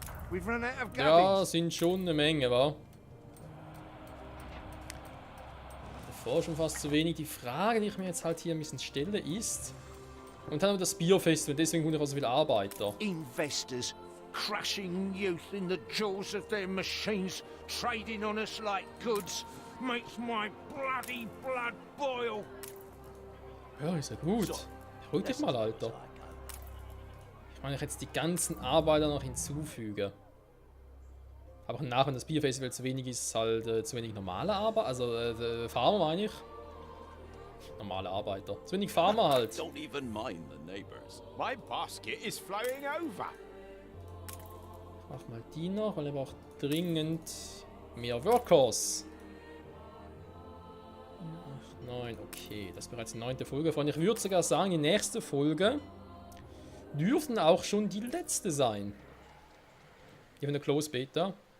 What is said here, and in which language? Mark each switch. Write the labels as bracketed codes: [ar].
[en] We've run out of [de] Ja, [en] garbage. [de] sind schon eine Menge, wa? Davor schon fast zu wenig. Die Frage, die ich mir jetzt halt hier ein bisschen stelle, ist... Und dann noch das Bierfestival, deswegen habe ich auch so viele Arbeiter. [en] Investors crushing youth in the jaws of their machines, trading on us like goods, makes my bloody blood boil. [de] Ja, ist ja gut. Ruhig dich mal, Alter. Ich meine, ich jetzt die ganzen Arbeiter noch hinzufüge. Aber nach, wenn das Bierfestival zu wenig ist, halt zu wenig normale Arbeiter. Also Farmer meine ich. Normale Arbeiter. Zu wenig Farmer halt. [en] Don't even mind the neighbors. My basket is flowing over. [de] Mach mal die noch, weil er braucht dringend mehr Workers. 8, 9, okay. Das ist bereits die 9. Folge von. Ich würde sogar sagen, die nächste Folge dürften auch schon die letzte sein. Hier von der Close Beta.